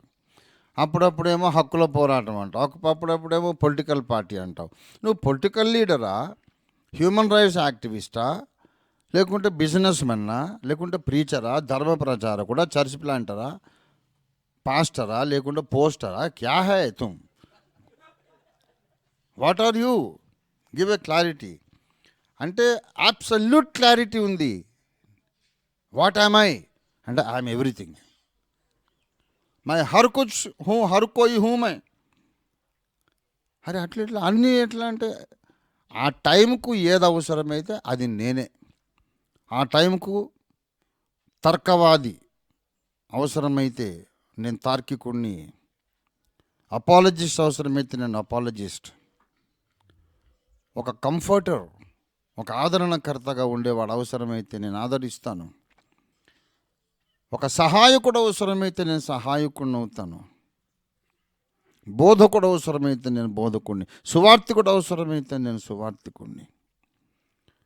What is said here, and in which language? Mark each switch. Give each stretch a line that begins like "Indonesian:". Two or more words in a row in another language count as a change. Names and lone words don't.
Telugu: అప్పుడప్పుడేమో హక్కుల పోరాటం అంటావు, అప్పుడప్పుడేమో
English: political party
Telugu: అంటావు. నువ్వు పొలిటికల్ లీడరా,
English: human rights
Telugu: యాక్టివిస్టా, లేకుంటే బిజినెస్ మెన్నా, లేకుంటే ప్రీచరా, ధర్మ ప్రచారకుడా, చర్చ్ ప్లాంటరా, పాస్టరా, లేకుంటే పోస్టరా?
Hindi: क्या है तुम?
English: What are you? Give a clarity. అంటే absolute clarity ఉంది. What am I అంటే I'm everything.
Hindi: मैं हर कुछ हूँ, हर कोई हूँ मैं.
Telugu: అరే అట్లా అన్నీ ఎట్లా అంటే, ఆ టైంకు ఏది అవసరమైతే అది నేనే. ఆ టైంకు తర్కవాది అవసరమైతే నేను తార్కికుడిని, అపాలజిస్ట్ అవసరమైతే నేను అపాలజిస్ట్, ఒక కంఫర్టర్, ఒక ఆదరణకర్తగా ఉండేవాడు అవసరమైతే నేను ఆదరిస్తాను, ఒక సహాయకుడు అవసరమైతే నేను సహాయకుడిని అవుతాను, బోధకుడు అవసరమైతే నేను బోధకుడిని, సువార్థికుడు అవసరమైతే నేను సువార్థికుడిని.